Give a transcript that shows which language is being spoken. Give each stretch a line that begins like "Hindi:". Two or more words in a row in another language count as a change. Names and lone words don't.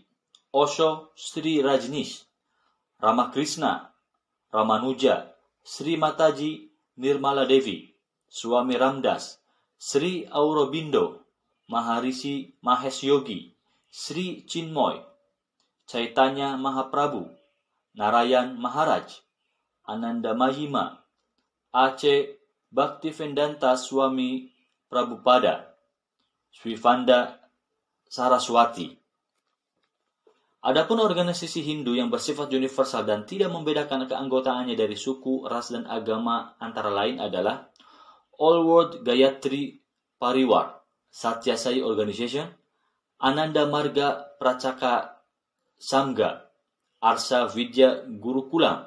Indonesian: Osho Sri Rajneesh, Ramakrishna, Ramanuja, Sri Mataji Nirmala Devi, Swami Ramdas, Sri Aurobindo, Maharishi Mahesh Yogi, Sri Chinmoy, Chaitanya Mahaprabhu, Narayan Maharaj, Ananda Mahima, Aceh Bhaktivedanta Swami Prabhupada, Swivanda Saraswati. Adapun organisasi Hindu yang bersifat universal dan tidak membedakan keanggotaannya dari suku, ras, dan agama antara lain adalah All World Gayatri Parivar, Satya Sai Organization, Ananda Marga Pracaka Samga, Arsa Vidya Gurukulam,